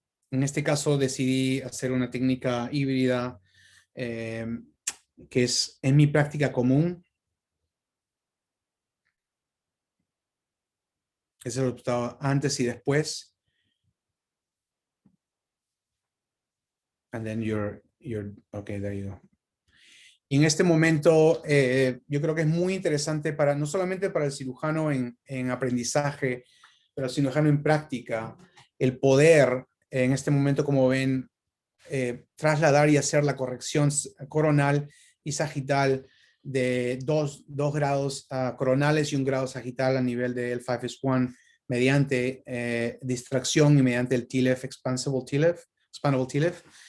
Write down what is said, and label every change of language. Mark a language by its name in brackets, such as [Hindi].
[Spanish] En este caso decidí hacer una técnica híbrida que es en mi práctica común. Es el resultado antes y después. [English] And then you're okay, there you go. [Spanish] Y en este momento yo creo que es muy interesante no solamente para el cirujano en aprendizaje, pero el cirujano en práctica, el poder en este momento, como ven, trasladar y hacer la corrección coronal y sagital de dos grados coronales y 1 grado sagital a nivel del L5S1 mediante distracción y mediante el TLIF, expandable TLIF.